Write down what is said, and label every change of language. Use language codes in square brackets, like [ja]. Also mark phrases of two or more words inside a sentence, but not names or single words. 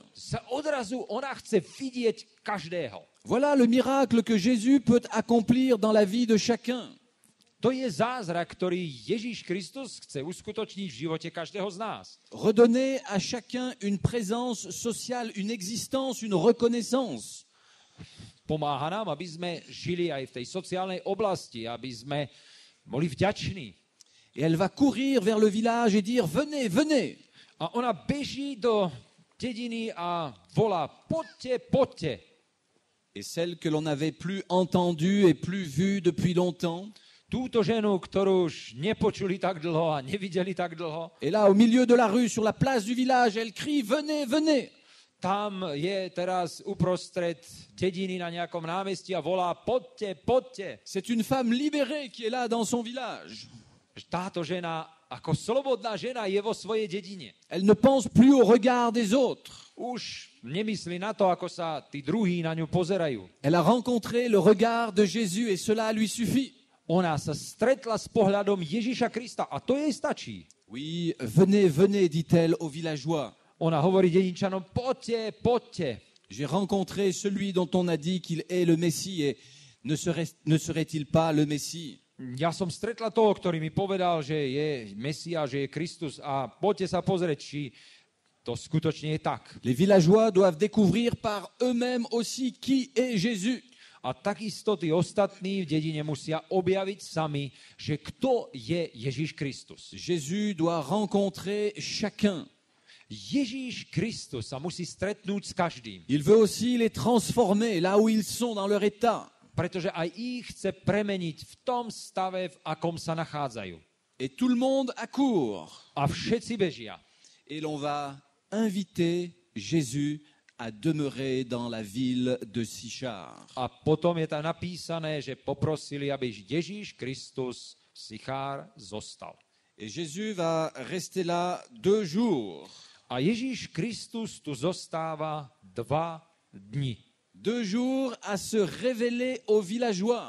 [sk] Sa odrazu ona chce vidieť každého. [fr] Voilà le miracle que Jésus peut accomplir dans la vie de chacun. [sk] To je zázrak, ktorý Ježíš Kristus chce uskutočniť v živote každého z nás. [fr] Redonner à chacun une présence sociale, une existence, une reconnaissance. [sk] Pomáha nám, aby sme žili aj v tej sociálnej oblasti, aby sme boli vďační. [fr] Et elle va courir vers le village et dire « Venez, venez !» [sk] A ona beží do dediny a volá, poďte, poďte. [fr] Et celle que l'on n'avait plus entendue et plus vue depuis longtemps, [sk] Túto ženu, ktorú už nepočuli tak dlho a nevideli tak dlho, [fr] et là, au milieu de la rue, sur la place du village, elle crie « Venez, venez !» [sk] tam je teraz uprostred dediny na nejakom námestí a volá, poďte, poďte. [fr] C'est une femme libérée qui est là dans son village. [sk] Táto žena, ako slobodná žena, je vo svojej dedine. [fr] Elle ne pense plus au regard des autres. [sk] Už nemyslí na to, ako sa tí druhí na ňu pozerajú. [fr] Elle a rencontré le regard de Jésus et cela lui suffit. [sk] Ona sa stretla s pohľadom Ježiša Krista a to jej stačí. [fr] Oui, venez, venez, dit-elle aux villageois. [sk] Ona hovorí dedinčanom, poďte, poďte. [fr] J'ai rencontré celui dont on a dit qu'il est le Messie et ne serait-il pas le Messie? [sk] Ja som stretla toho, ktorý mi povedal, že je Mesia, že je Kristus a poďte sa pozrieť, či to skutočne je tak. [fr] Les villageois doivent découvrir par eux-mêmes aussi qui est Jésus. [sk] A takisto tí ostatní v dedine musia objaviť sami, že kto je Ježiš Kristus. [fr] Jésus doit rencontrer chacun. [sk] Ježíš Kristus sa musí stretnúť s každým, [fr] Il veut aussi les transformer là où ils sont dans leur état. [sk] pretože aj ich chce premeniť v tom stave, v akom sa nachádzajú. [fr] Et tout le monde accourt. [sk] A všetci bežia. [fr] Et l'on va inviter Jésus à demeurer dans la ville de Sichar. [sk] A potom je tam napísané, že poprosili, aby Ježíš Kristus v Sichár zostal. [fr] Et Jésus va rester là 2 jours. [sk] A Ježíš Kristus tu zostáva 2 dni. [fr] 2 jours à se révéler aux villageois.